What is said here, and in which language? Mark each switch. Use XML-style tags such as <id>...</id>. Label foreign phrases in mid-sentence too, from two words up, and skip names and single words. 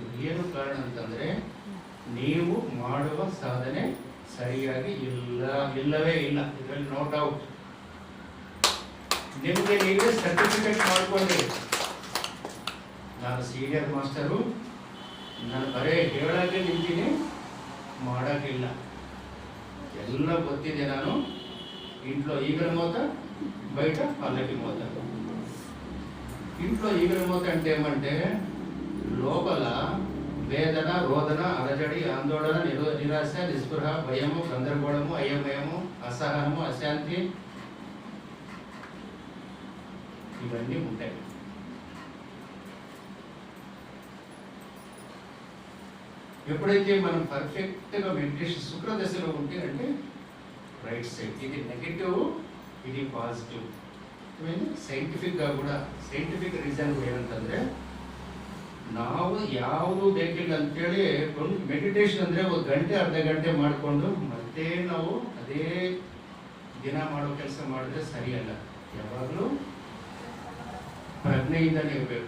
<kn>ಏನು ಕಾರಣ ಅಂತಂದ್ರೆ ನೀವು ಮಾಡುವ ಸಾಧನೆ ಸರಿಯಾಗಿ ಇಲ್ಲವೇ ಇಲ್ಲ. ಇದರಲ್ಲಿ</kn> <en>no doubt.</en> <kn>ನಿಮಗೆ ನೀವೇ ಸರ್ಟಿಫಿಕೇಟ್ ಮಾಡ್ಕೊಳ್ಳಿ, ನಾನು</kn> <en>senior master,</en> <kn>ನಾನು ಬರೇ ಹೇಳಕ್ಕೆ ನಿಂತೀನಿ, ಮಾಡೋಕ್ಕಿಲ್ಲ, ಎಲ್ಲ ಗೊತ್ತಿದೆ.</kn> <te>ನಾನು ఇంట్లో ఈగల మోత బయట పల్లకి మోత. ఇంట్లో ఈగల మోత అంటే ఏమంటే లోపల వేదన, రోదన, అలజడి, ఆందోళన, నిరాశ, నిస్పృహ, భయము, గందరగోళము, అయోమయము, అసహనము, అశాంతి ఇవన్నీ ఉంటాయి. ఎప్పుడైతే మనం పర్ఫెక్ట్గా మెడిటేషన్ శుక్రదశలో ఉంటే అంటే</te> <en>right side,</en> <te>ఇది నెగటివ్, ఇది పాజిటివ్.</te> <kn>ಸೈಂಟಿಫಿಕ್గా ಕೂಡ</kn> <en>scientific reason</en> <kn>ಏನಂತಂದರೆ ನಾವು ಯಾವುದು ಬೇಕಿಲ್ಲ ಅಂತೇಳಿ ಮೆಡಿಟೇಷನ್ ಅಂದರೆ 1 ಗಂಟೆ ಅರ್ಧ ಗಂಟೆ ಮಾಡಿಕೊಂಡು ಮತ್ತೆ ನಾವು ಅದೇ ದಿನ ಮಾಡೋ ಕೆಲಸ ಮಾಡಿದ್ರೆ ಸರಿಯಲ್ಲ. ಯಾವಾಗಲೂ ಪ್ರಜ್ಞೆಯಿಂದಲೇ ಇರಬೇಕು.</kn>